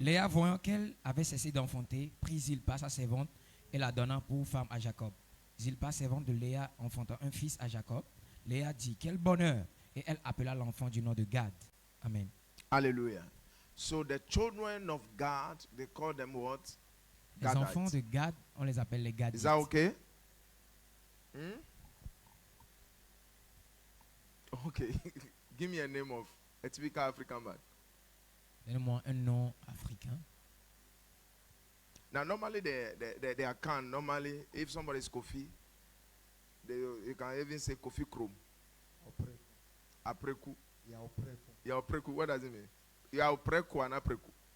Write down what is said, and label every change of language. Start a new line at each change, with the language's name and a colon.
French: Léa, voyant qu'elle avait cessé d'enfanter, prit Zilpa, sa servante, et la donna pour femme à Jacob. Zilpa, servante de Léa, enfanta un fils à Jacob. Léa dit, quel bonheur! Et elle appela l'enfant du nom de Gad. Amen. Hallelujah.
English: So the children of God, they call them what?
French: Les
English: Gadites.
French: enfants de Gad, on les appelle les Gadites.
English: Is that okay? Hmm? Okay. Give me a name of a typical African man.
French: Donne-moi un nom africain.
English: Now, normally they account. Normally, if somebody is Kofi, you can even say Kofi Krom. Opreko. Apreku. Yeah, Opreko. Yeah, Apreku. What does it mean? Yeah, Apreku and Apreku.